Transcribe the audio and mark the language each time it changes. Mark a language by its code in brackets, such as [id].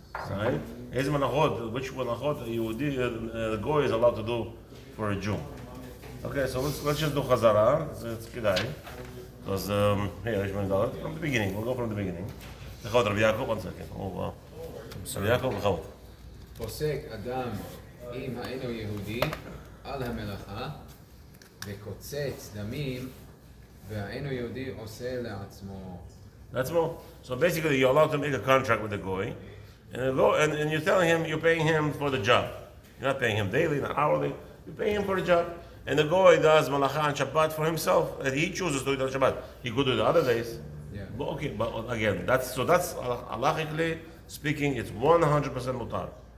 [en] Right? Which malachot the goy is allowed to do for a Jew? Okay, so let's just do Chazara. It's Kedai. Because here, Rishman Dalet. From the beginning. We'll go from the beginning. Rabbi Yaakov, 1 second. Oh wow. Rabbi Yaakov, Chawat. [he] פוסק אדם אם האינו יהודי על המלאכה וקוצץ דמים והאינו יהודי עושה לעצמו. [en] That's more. So basically, you're allowed to make a contract with the goy, and you're telling him you're paying him for the job. You're not paying him daily, not hourly. You're paying him for the job. And the goy does malacha on Shabbat for himself, and he chooses to do it on Shabbat. He could do it the other days. Yeah. But okay, but again, that's halachically speaking, it's 100% mutar.